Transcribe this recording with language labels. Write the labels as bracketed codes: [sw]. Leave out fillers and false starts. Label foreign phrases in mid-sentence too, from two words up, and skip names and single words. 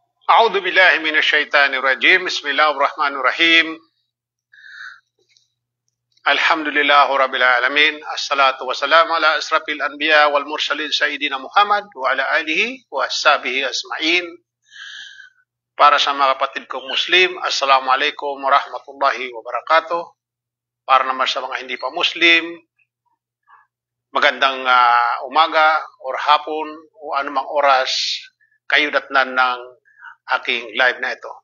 [ar] أعوذ بالله من الشيطان الرجيم بسم الله الرحمن الرحيم الحمد لله رب العالمين الصلاة والسلام على أشرف الأنبياء والمرسلين سيدنا Muhammad وعلى آله وأصحابه أجمعين. [tl] Para sa mga kapatid kong Muslim, [ar] السلام عليكم ورحمة الله وبركاته. [tl] Para naman sa mga hindi pa Muslim, magandang umaga or hapon o anumang oras kayo datnan ng aking live na ito.